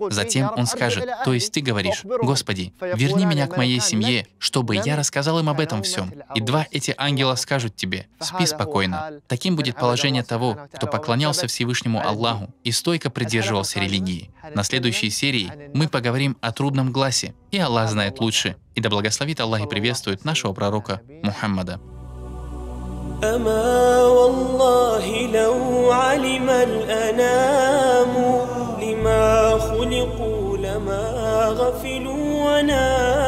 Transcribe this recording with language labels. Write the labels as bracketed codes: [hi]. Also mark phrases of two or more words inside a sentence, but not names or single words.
[ru] Затем он скажет, то есть ты говоришь: «Господи, верни меня к моей семье, чтобы я рассказал им об этом всем». И два эти ангела скажут тебе: «Спи спокойно». Таким будет положение того, кто поклонялся Всевышнему Аллаху и стойко придерживался религии. На следующей серии мы поговорим о трудном гласе, и Аллах знает лучше. И да благословит Аллах и приветствует нашего пророка Мухаммада. [ar] أما والله لو علم الأنام لما خلقوا لما غفلوا لنا